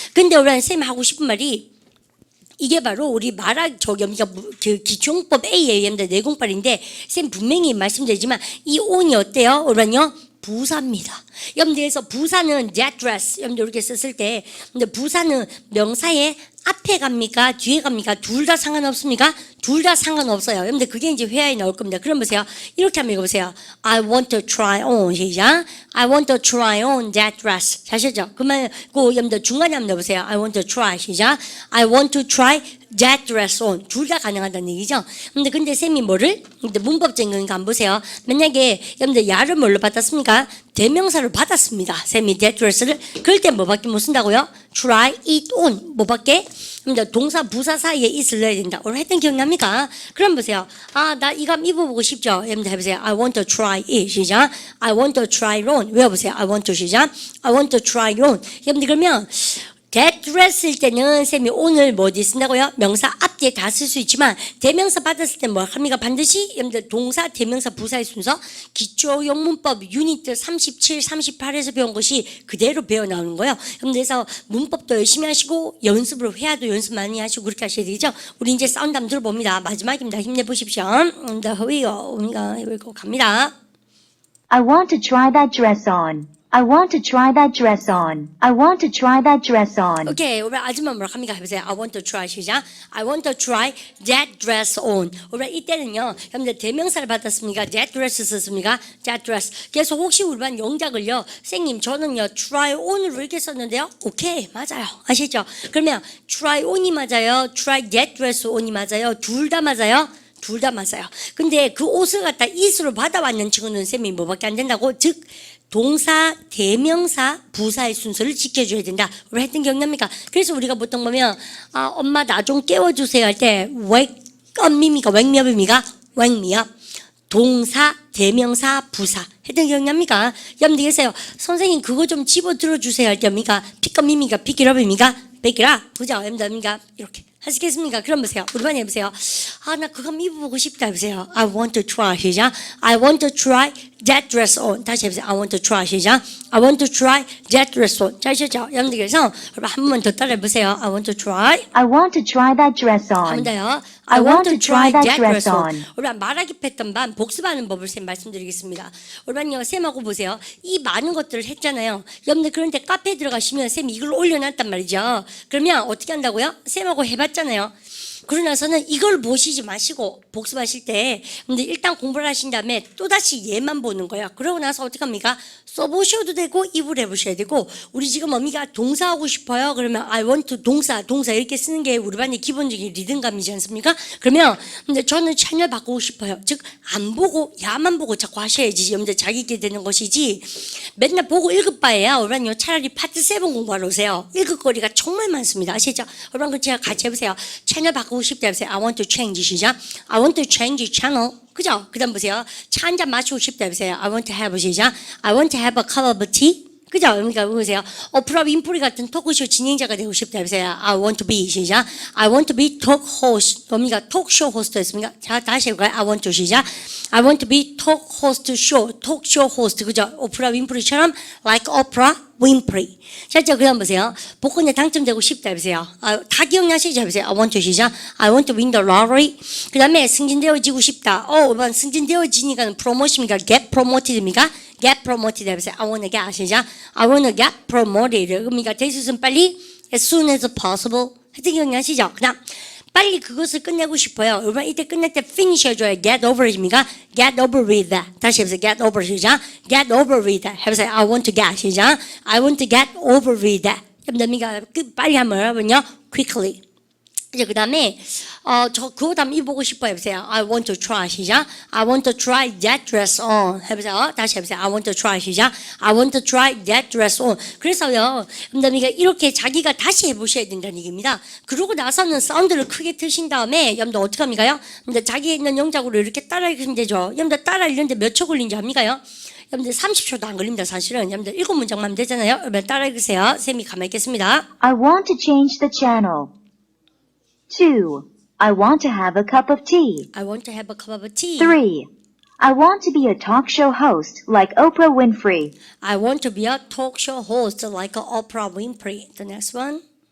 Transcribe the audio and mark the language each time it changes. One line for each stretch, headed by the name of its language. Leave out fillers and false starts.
Korean: 근데 여러분 쌤 하고 싶은 말이 이게 바로 우리 그 기초문법 A의 내공발인데 쌤 분명히 말씀드리지만 이 on이 어때요? 여러분요? 부사입니다. 여러분들에서 부사는 that dress 여러분들 이렇게 썼을 때 근데 부사는 명사의 앞에 갑니까? 뒤에 갑니까? 둘 다 상관없습니까? 둘 다 상관없어요. 여러분들 그게 이제 회화에 나올 겁니다. 그럼 보세요. 이렇게 한번 읽어보세요.
English: I want to try on 시작. I want to try on that dress.
Korean: 아시죠? 그러면 여러분들 중간에 한번 넣어보세요.
English: I want to try 시작. I want to try that dress on.
Korean: 둘 다 가능하다는 얘기죠. 근데 쌤이 뭐를? 근데 문법적인 거니까 안 보세요. 만약에 여러분들 야를 뭘로 받았습니까? 대명사를 받았습니다. 쌤이 that dress를. 그럴 때 뭐밖에 못 쓴다고요?
English: try it on. 뭐밖에?
Korean: 동사 부사 사이에 it을 넣어야 된다. 오늘 했던 기억납니까? 그럼 보세요. 아, 나 이거 한번 입어보고 싶죠?
English: 여러분들 해보세요. I want to try it. 시작. I want to try it on. 외워보세요. I want to 시작. I want to try it on.
Korean: 여러분들 그러면 that dress일 때는 쌤이 오늘 뭐 어디 쓴다고요? 명사 앞뒤에 다 쓸 수 있지만 대명사 받았을 때 뭐 합니까? 반드시 여러분들 동사, 대명사, 부사의 순서 기초 영문법 유니트 37, 38에서 배운 것이 그대로 배워 나오는 거예요. 여러분들 그래서 문법도 열심히 하시고 연습을 회화도 연습 많이 하시고 그렇게 하셔야 되죠. 우리 이제 사운드 한번 들어봅니다. 마지막입니다. 힘내보십시오. 우리가 갑니다.
English: I want to try that dress on. I want to try that dress on. I want to try that dress on.
Korean: 오케이, 우리 아줌마 뭐라 합니까? 해보세요.
English: I want to try 시작. I want to try that dress on.
Korean: 우리 이때는요, 여러분들 대명사를 받았습니까?
English: That dress 썼습니까? That dress.
Korean: 그래서 혹시 우리 반 영작을요, 선생님 저는요 try on으로 이렇게 썼는데요. 오케이, 맞아요. 아시죠? 그러면 try on이 맞아요. try that dress on이 맞아요. 둘 다 맞아요. 둘 다 맞아요. 근데 그 옷을 갖다 it으로 받아왔는 친구는 쌤이 뭐밖에 안 된다고? 즉 동사, 대명사, 부사의 순서를 지켜줘야 된다. 우리 했던 기억납니까? 그래서 우리가 보통 보면 아, 엄마 나 좀 깨워주세요 할 때 wake up me입니까?
English: wake me up입니까? wake me up.
Korean: 동사, 대명사, 부사 했던 기억납니까? 여러분들 계세요. 선생님 그거 좀 집어 들어주세요 할 때입니까?
English: pick up me입니까? pick it up입니까? pick it up. 그죠?
Korean: 여러분들 이렇게 하시겠습니까? 그럼 보세요. 우리 반에 해보세요. 아, 나 그거 한번 입어보고 싶다 해보세요.
English: I want to try 시작. I want to try that dress on.
Korean: 다시 해보세요.
English: I want to try 시작. I want to try that dress on.
Korean: 잘 아셨죠? 여러분들 그래서 한 번 더 따라해 보세요.
English: I want to try. I want to try that dress
Korean: 한 번
English: on.
Korean: 더요.
English: I want to try that dress on.
Korean: 우리 말하기 패턴 반 복습하는 법을 쌤 말씀드리겠습니다. 우리 반요 쌤하고 보세요. 이 많은 것들을 했잖아요. 여러분들 그런데 카페에 들어가시면 쌤이 이걸 올려놨단 말이죠. 그러면 어떻게 한다고요? 쌤하고 해봤잖아요. 그러고 나서는 이걸 보시지 마시고 복습하실 때 근데 일단 공부를 하신 다음에 또다시 얘만 보는 거예요. 그러고 나서 어떻게 합니까? 써보셔도 되고 입을 해보셔야 되고 우리 지금 어미가 동사하고 싶어요. 그러면 I want to 동사 이렇게 쓰는 게 우리 반의 기본적인 리듬감이지 않습니까? 그러면 근데 저는 채널 바꾸고 싶어요. 즉 안 보고 야만 보고 자꾸 하셔야지 여러분들 자기 있게 되는 것이지 맨날 보고 읽을 바에야 우리 반요 차라리 파트 7 공부하러 오세요. 읽을 거리가 정말 많습니다. 아시죠? 우리 반 제가 같이 해보세요. 채널 바꾸고 싶다 해보세요.
English: I want to change 시작. I want to change channel.
Korean: 그죠? 그 다음 보세요. 차 한 잔 마시고 싶다 해보세요.
English: I want to have 시작. I want to have a cup of tea.
Korean: 그죠? 그러니까 보세요. 오프라 윈프리 같은 토크쇼 진행자가 되고 싶다 해보세요.
English: I want to be 시작. I want to be talk host. 뭡니까? 톡쇼 호스트였습니까? 자, 다시 해볼까요? I want to 시작. I want to be talk host show.
Korean: 톡쇼 호스트. 그죠?
English: 오프라 윈프리처럼 like Oprah Winfrey.
Korean: 자, 그 다음 보세요. 복권에 당첨되고 싶다 해보세요. 다 기억나시죠? 해보세요. I want to 시작.
English: I want to win the lottery.
Korean: 그 다음에 승진되어지고 싶다. 이번 승진되어지니까 프로모션입니까? get promoted입니까? get promoted 해보세요. I want to get 시작.
English: I want to get promoted. 그러니까 대수는 빨리 as soon as possible.
Korean: 하여튼 기억나시죠? 그다음 빨리 그것을 끝내고 싶어요. 여러분 이때 끝낼 때 finish 해줘야 get over 입니까?
English: get over with that. 다시 해보세요. get over 시작. get over with that. 해보세요. I want to get 시작. I want to get over with that.
Korean: 여러분들 빨리 하면 여러분요 quickly. 이제 그 다음에 저 그거 다음 입어보고 싶어요. 해보세요.
English: I want to try 시작. I want to try that dress on.
Korean: 해보세요. 다시 해보세요.
English: I want to try 시작. I want to try that dress on.
Korean: 그래서요, 여러분들 이렇게 자기가 다시 해보셔야 된다는 얘기입니다. 그러고 나서는 사운드를 크게 트신 다음에 여러분들 어떻게 합니까요? 여러분들 자기 있는 영작으로 이렇게 따라 읽으면 되죠. 여러분들 따라 읽는데 몇 초 걸린지 압니까요? 여러분들 30초도 안 걸립니다. 사실은 여러분들 7문장만 하면 되잖아요. 여러분 따라 읽으세요. 쌤이 가만히 있겠습니다.
English: I want to change the channel. 2. I want to have a cup of tea. I want to have a cup of tea. 3. I want to be a talk show host like Oprah Winfrey. I want to be a talk show host like Oprah Winfrey. The next one.